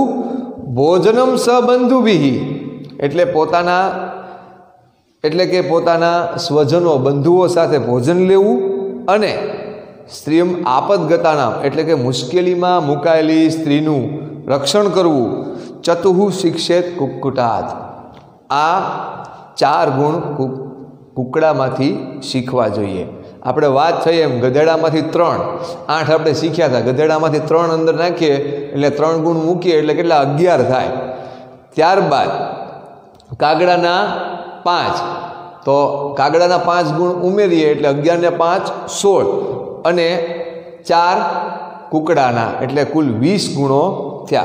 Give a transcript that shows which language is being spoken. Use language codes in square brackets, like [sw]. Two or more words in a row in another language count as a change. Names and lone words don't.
[sa] भोजनम स बंधुभि [gu] એટલે પોતાના સ્વજનો બંધુઓ સાથે ભોજન લેવું. અને [sa] स्त्रीम आपदगतानाम [gu] એટલે કે મુશ્કેલીમાં મુકાયેલી સ્ત્રીનું રક્ષણ કરવું. [sa] चतुः शिक्षेत कुक्कुटात। [gu] આ 4 ગુણ કૂકડામાંથી શીખવા જોઈએ। આપણે વાત થઈ એમ ગધેડામાંથી 3, 8 આપણે શીખ્યા હતા। ગધેડામાંથી 3 અંદર નાખીએ એટલે 3 ગુણ મૂકીએ એટલે કેટલા 11 થાય। ત્યારબાદ કાગડાના 5, તો કાગડાના 5 ગુણ ઉમેરીએ એટલે 11 ને 5 16 અને 4 કુકડાના એટલે કુલ 20 ગુણો થયા।